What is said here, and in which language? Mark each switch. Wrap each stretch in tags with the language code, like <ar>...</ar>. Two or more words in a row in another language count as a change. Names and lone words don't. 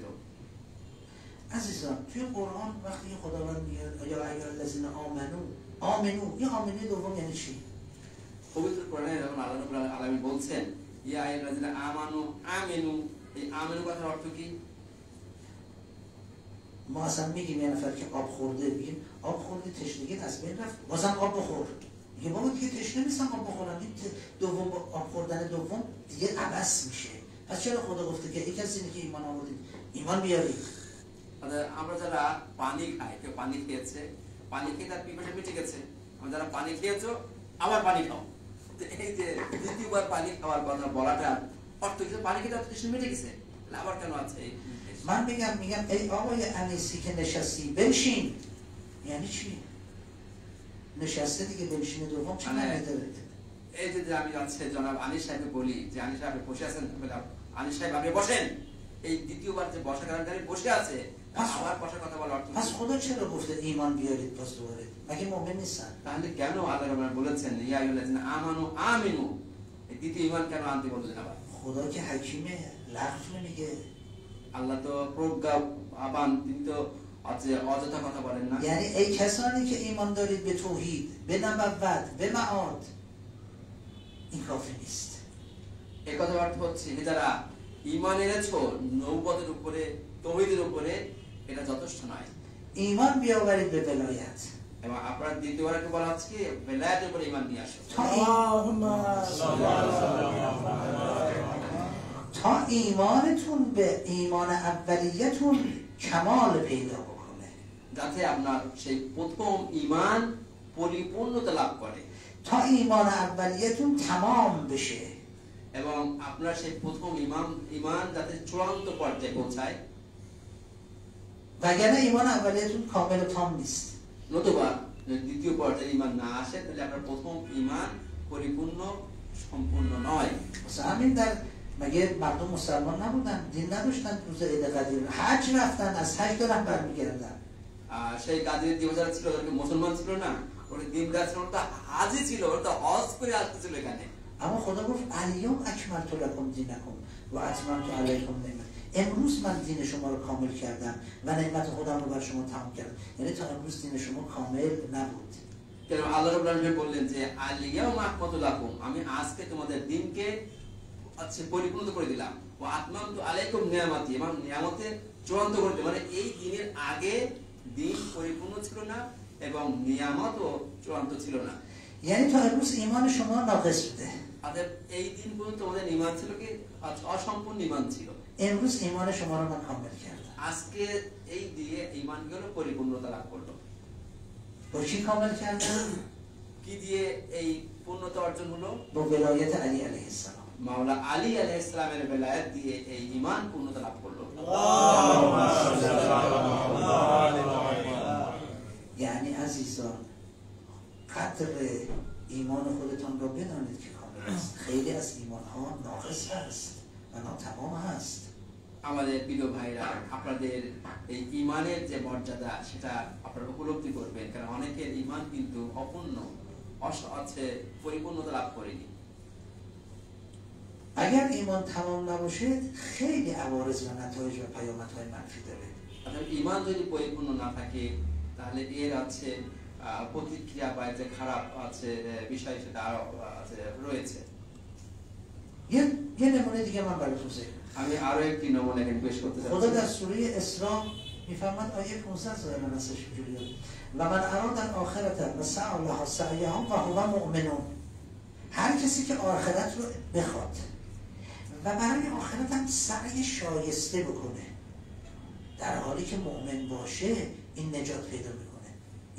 <fa>عزیزان توی قرآن وقتی خداوند میگه</fa> <ar>یا ایها الذین آمنو</ar> <fa>این آمنی دوم یعنی چی؟</fa> <bn>পবিত্র কোরআনে যখন</bn> <ar>الله رب العالمين</ar> <bn>বলছেন</bn> <ar>يا أيها الذين آمنوا آمنوا,</ar> <bn>এই আমিনু কথার অর্থ কি؟</bn> <fa>ما اصلا میگیم یه نفر که آب خورده، میگیم آب خورده تشنگیت از بین رفت، بازم آب بخور. میگه بابا دیگه تشنه نیستم آب بخورم، این دوم آب خوردن دوم دیگه عبث میشه. پس چرا خدا گفته که یکی از اینه که ایمان آوردید ایمان بیارید؟</fa> <bn>আমরা যারা পানি খাই, কেউ পানি খেয়েছে, পানি খেয়ে তার পিপাসা মিটে গেছে, আমরা যারা পানি খেয়েছো আবার পানি খাও, এই যে দ্বিতীয়বার পানি খাওয়ার কথা বলাটা অর্থ কি? পানি খেতে তৃষ্ণা মিটে গেছে, আবার কেন আছে?</bn> <fa>من میگم ای آقای انیسی که نشستی بنشین، یعنی چی؟ نشسته دیگه بنشین دوم چی معنی داره؟</fa> <bn>এই যে আমি যাচ্ছে জনাব আনিস সাহেবকে বলি যে আনিস সাহেব বসে আছেন, আনিস সাহেব আপনি বসেন, এই দ্বিতীয়বার যে বসা কারণে বসে আছে আবার বসার কথা বলার অর্থ।</bn> <fa>پس خدا چرا گفته ایمان بیارید باز دوباره؟ مگه مؤمن نیستن؟</fa> <bn>তাহলে কেন</bn> <ar>الله رب</ar> <bn>বলেছেন</bn> <ar>يا أيها الذين آمنوا آمنوا,</ar> <bn>এই দ্বিতীয় ঈমান কেন আনতে বলছেন আবার?</bn> <fa>خدا که حکیمه لغو نمیگه।</fa> <bn>আল্লাহ তো প্রজ্ঞাবান, তিনি তো অযথা কথা বলেন না।</bn> <fa>یعنی ای کسانی که ایمان دارید به توحید، به نبوت، به معاد، این کافی نیست।</fa> <bn>এই কথা অর্থ হচ্ছে যারা ঈমান এনেছো নবুয়তের উপরে, তাওহীদের উপরে, এটা যথেষ্ট নয়।</bn> <fa>ایمان بیاورید به ولایت।</fa> <bn>এবং আপনারা দ্বিতীয়বার একটু বলা হচ্ছে কি বেলায়েতের উপরে ঈমান নিয়ে আসো।</bn> <fa>تا ایمانتون به ایمان اولیتون کمال پیدا بکنه،</fa> <bn>যাতে আপনার সেই প্রথম ঈমান পরিপূর্ণতা লাভ করে।</bn> <fa>تا ایمان اولیتون تمام بشه،</fa> <bn>এবং আপনার সেই প্রথম ঈমান যাতে চূড়ান্ত পর্যায়ে পৌঁছায়।</bn> <fa>وگرنه ایمان اولیتون کامل و تام نیست।</fa> <bn>নতুবা দ্বিতীয় পর্যায়ে ঈমান না আসে তাহলে আপনার প্রথম ঈমান পরিপূর্ণ সম্পূর্ণ নয়।</bn> <fa>همین در مگه مردم مسلمان نبودن؟ دین نداشتن؟ روز عید قدیر حج رفتن، از حج دارن برمیگردن।</fa> <bn>সেই কাদের দিবস ছিল, ওরা মুসলমান ছিল না, ওরা দিনদার ছিল, ওরা হাজী ছিল, ওরা হজ করে আসতেছিল এখানে।</bn> <fa>اما خدا گفت</fa> <ar>الیوم اکملت لکم دینکم و اتممت علیکم نعمتی،</ar> <fa>امروز من دین شما رو کامل کردم و نعمت خودم رو بر شما تمام کردم. یعنی تا امروز دین شما کامل نبود।</fa> <bn>কেন</bn> <ar>الله رب العالمين</ar> <bn>বললেন যে</bn> <ar>اليوم أكملت لكم,</ar> <bn>আমি আজকে তোমাদের দিনকে পরিপূর্ণ করে দিলাম,</bn> <ar>و أتممت عليكم نعمتي,</ar> <bn>এবং নিয়ামতে চূড়ান্ত করে দিলাম। মানে এই দিনের আগে দিন পরিপূর্ণ ছিল না এবং নিয়ামতও চূড়ান্ত ছিল না।</bn> <fa>یعنی تا امروز ایمان شما ناقص بوده،</fa> <bn>অতএব এই দিন পর্যন্ত তোমাদের ঈমান ছিল কি অসম্পূর্ণ ঈমান ছিল।</bn> <fa>امروز ایمان شما رو من کامل کردم।</fa> <bn>আজকে এই দিয়ে ঈমানগুলো পরিপূর্ণতা লাভ করলো।</bn> <fa>با چی کامل کردم؟</fa> <bn>কি দিয়ে এই পূর্ণতা অর্জন হলো?</bn> <fa>با ولایت علی</fa> <ar>علیه السلام।</ar> <bn>মাওলা আলী আলাইহিস সালামের বেলায়েত দিয়ে এই ঈমান পূর্ণতা লাভ করলো।</bn> <fa>یعنی عزیزان قدر ایمان خودتان را بدانید که کامل است. خیلی از ایمان ها ناقص هست و ناتمام هست.</fa> <bn>আমাদের প্রিয় ভাইরা, আপনাদের এই ঈমানের যে মর্যাদা সেটা আপনারা উপলব্ধি করবেন, কারণ অনেকের ঈমান কিন্তু অপূর্ণ, আছে পরিপূর্ণতা লাভ করেনি।</bn> <fa>اگر ایمان تمام نباشه خیلی عوارض و نتایج و پیامدهای منفی داره.</fa> <bn>অর্থাৎ ঈমান যদি পরিপূর্ণ না থাকে তাহলে এর আছে প্রতিক্রিয়া বা যে খারাপ আছে বিষয় সেটা আরো রয়েছে।</bn> <fa>یه نمونه دیگه من براتون ذکر کنم.</fa> <bn>আমি আরো একটি নমুনা এখানে পেশ করতে</bn> <fa>خدا در</fa> <bn>যাচ্ছি।</bn> <fa>سوره اسراء میفرماد آیه 15 ظاهرا هستش اینجوریه</fa> <ar>و من اراد الاخرة و سعی لها سعیها و هو مؤمن.</ar> <fa>هر کسی که آخرت رو بخواد و برای آخرت هم سعی شایسته بکنه در حالی که مؤمن باشه این نجات پیدا میکنه.</fa>